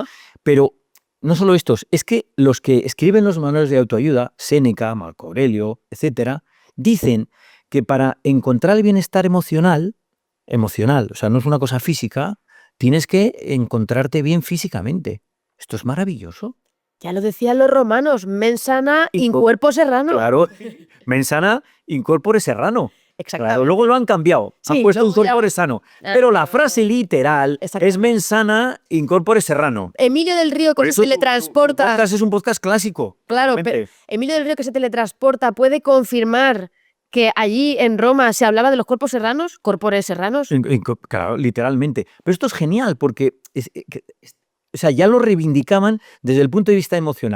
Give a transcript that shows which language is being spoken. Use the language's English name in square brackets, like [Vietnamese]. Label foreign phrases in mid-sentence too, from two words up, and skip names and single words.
[Spanish] Pero no solo estos, es que los que escriben los manuales de autoayuda, Séneca, Marco Aurelio, etcétera, dicen que para encontrar el bienestar emocional, o sea, no es una cosa física, tienes que encontrarte bien físicamente. Esto es maravilloso. Ya lo decían los romanos, [Latin] mens sana in corpore serrano. Claro, mens sana in corpore serrano. [Spanish] Exactamente. Claro, luego lo han cambiado, Sí, han puesto un luego ya- [Latin] corpore sano. [Spanish] Pero la frase literal Exactamente. [Latin] es mens sana in corpore serrano. [Spanish] Emilio del Río Por que eso se teletransporta. tu podcast es un podcast clásico. Claro, Realmente. Emilio del Río que se teletransporta puede confirmar que allí en Roma se hablaba de los cuerpos serranos, corpores serranos. Claro, literalmente. Pero esto es genial porque o sea, ya lo reivindicaban desde el punto de vista emocional.